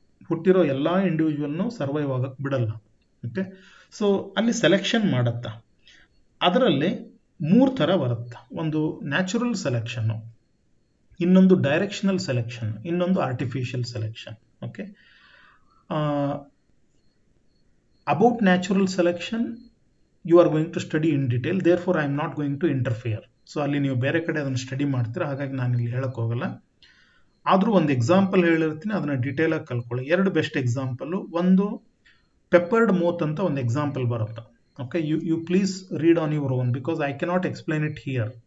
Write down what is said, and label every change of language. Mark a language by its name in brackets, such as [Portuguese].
[Kannada] ಹುಟ್ಟಿರೋ ಎಲ್ಲ ಇಂಡಿವಿಜುವಲ್ನು ಸರ್ವೈವ್ ಆಗಕ್ಕೆ ಬಿಡಲ್ಲ. ಓಕೆ, ಸೊ ಅಲ್ಲಿ ಸೆಲೆಕ್ಷನ್ ಮಾಡುತ್ತಾ, ಅದರಲ್ಲಿ 3 ಥರ ಬರುತ್ತೆ. ಒಂದು ನ್ಯಾಚುರಲ್ ಸೆಲೆಕ್ಷನ್ನು, ಇನ್ನೊಂದು ಡೈರೆಕ್ಷನಲ್ ಸೆಲೆಕ್ಷನ್, ಇನ್ನೊಂದು artificial selection. [English] Okay, about natural selection you are going to study in detail, therefore I am not going to interfere. [Kannada] So ಅಲ್ಲಿ ನೀವು ಬೇರೆ ಕಡೆ ಅದನ್ನು ಸ್ಟಡಿ ಮಾಡ್ತೀರಾ, ಹಾಗಾಗಿ ನಾನು ಇಲ್ಲಿ ಹೇಳಕ್ಕೆ ಹೋಗಲ್ಲ. ಆದರೂ ಒಂದು ಎಕ್ಸಾಂಪಲ್ ಹೇಳಿರ್ತೀನಿ, ಅದನ್ನು ಡೀಟೇಲಾಗಿ ಕಲ್ಕೊಳ್ಳಿ. 2 ಬೆಸ್ಟ್ ಎಕ್ಸಾಂಪಲ್ಲು. ಒಂದು ಪೆಪ್ಪರ್ಡ್ ಮೌತ್ ಅಂತ ಒಂದು ಎಕ್ಸಾಂಪಲ್ ಬರುತ್ತೆ. [English] Okay, you please read on your own because I cannot explain it here.